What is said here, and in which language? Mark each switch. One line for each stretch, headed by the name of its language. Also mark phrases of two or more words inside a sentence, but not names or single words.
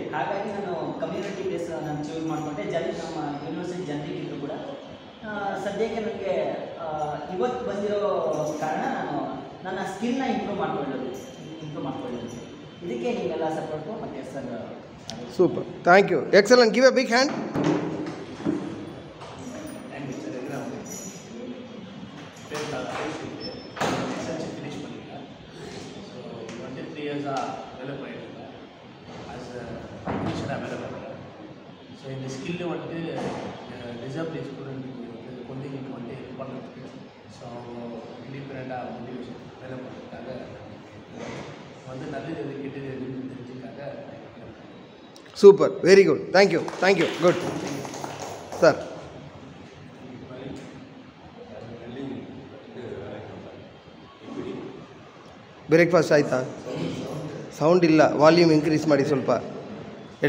Kannada: ಹಾಗಾಗಿ ನಾನು
English: community base
Kannada: ನಾನು ಚೂಸ್ ಮಾಡಿಕೊಂಡೆ. ನಮ್ಮ ಯೂನಿವರ್ಸಿಟಿ ಜನರಿಗಿದ್ರು ಕೂಡ ಸದ್ಯಕ್ಕೆ ನನಗೆ ಇವತ್ತು ಬಂದಿರೋ ಕಾರಣ ನಾನು ನನ್ನ ಸ್ಕಿಲ್ನ ಇಂಪ್ರೂವ್ ಮಾಡ್ಕೊಳ್ಳೋದು. ಇದಕ್ಕೆ ನೀವೆಲ್ಲ ಸಪೋರ್ಟು ಮತ್ತು ಸರ್.
English: super, thank you, excellent. give a big hand.
Tamil: ஸோ இந்த ஸ்கில்லு வந்துட்டு டிசபிள் ஸ்டூடெண்ட்டுக்கு குழந்தைங்களுக்கு வந்து ஹெல்ப் பண்ணுறதுக்கு, ஸோ இண்டிபெண்ட்டாக மோட்டிவேஷன் வேலை பண்ணுறதுக்காக வந்து நல்லது எது கெட்டது எதுன்னு தெரிஞ்சுக்காக.
English: super, very good, thank you, thank you, good sir.
Kannada: ಬ್ರೇಕ್ಫಾಸ್ಟ್ ಆಯಿತಾ? ಸೌಂಡ್ ಇಲ್ಲ,
English: volume increase
Kannada: ಮಾಡಿ ಸ್ವಲ್ಪ ಹೇಳಿ.